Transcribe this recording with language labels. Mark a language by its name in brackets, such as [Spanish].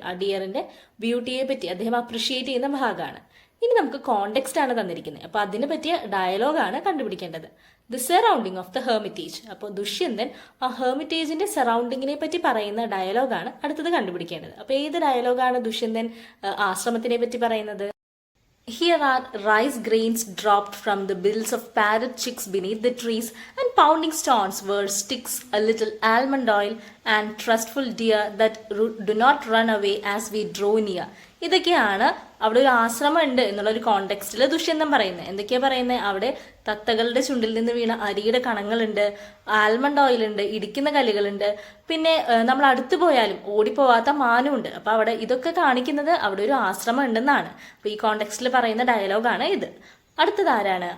[Malayalam] ആ ഡിയറിന്റെ ബ്യൂട്ടിയെ പറ്റി അദ്ദേഹം അപ്രിഷിയേറ്റ് ചെയ്യുന്ന ഭാഗമാണ്. ഇനി നമുക്ക് കോണ്ടെക്സ്റ്റ് ആണ് തന്നിരിക്കുന്നത്. അപ്പൊ അതിനെ പറ്റിയ ഡയലോഗാണ് കണ്ടുപിടിക്കേണ്ടത്. [English] The surrounding of the hermitage. [Malayalam] അപ്പോൾ ദുഷ്യന്തൻ ആ ഹെർമിറ്റേജിന്റെ സറൗണ്ടിങ്ങിനെ പറ്റി പറയുന്ന ഡയലോഗാണ് അടുത്തത് കണ്ടുപിടിക്കേണ്ടത്. അപ്പൊ ഏത് ഡയലോഗാണ് ദുഷ്യന്തൻ ആശ്രമത്തിനെ പറ്റി പറയുന്നത്? [English] Here are rice grains dropped from the bills of parrot chicks beneath the trees, and pounding stones were sticks, a little almond oil, and trustful deer that do not run away as we draw near. [Malayalam] ഇതൊക്കെയാണ് അവിടെ ഒരു ആശ്രമം ഉണ്ട് എന്നുള്ള ഒരു കോണ്ടെക്സ്റ്റിൽ ദുഷ്യന്തൻ പറയുന്നത്. എന്തൊക്കെയാ പറയുന്നത്? അവിടെ തത്തകളുടെ ചുണ്ടിൽ നിന്ന് വീണ അരിയുടെ കണങ്ങളുണ്ട്, ആൽമണ്ട് ഓയിൽ ഉണ്ട്, ഇടിക്കുന്ന കല്ലുകളുണ്ട്, പിന്നെ നമ്മൾ അടുത്ത് പോയാലും ഓടിപ്പോവാത്ത മാനുണ്ട്. അപ്പൊ അവിടെ ഇതൊക്കെ കാണിക്കുന്നത് അവിടെ ഒരു ആശ്രമം ഉണ്ടെന്നാണ്. അപ്പൊ ഈ കോണ്ടെക്സ്റ്റിൽ പറയുന്ന ഡയലോഗാണ് ഇത്. അടുത്തത് ആരാണ്?